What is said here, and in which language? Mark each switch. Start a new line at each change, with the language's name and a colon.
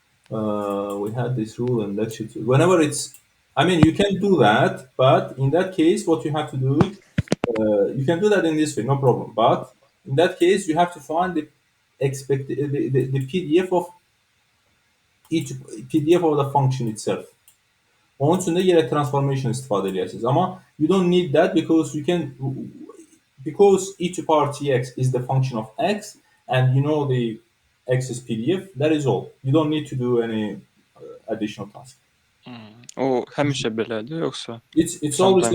English: We had this rule in lecture 2. Whenever it's, I mean, you can do that, but in that case, what you have to do, you can do that in this way, no problem. But in that case, you have to find the the PDF of each PDF of the function itself.
Azerbaijani: Onun üçün də yerə transformation istifadə edirsiniz.
English: Amma you don't need that because e to power tx is the function of x and you know the x is PDF, that is all. You don't need to do any additional task.
Azerbaijani: O həmişə belədir, yoxsa?
English: It's always Sometimes.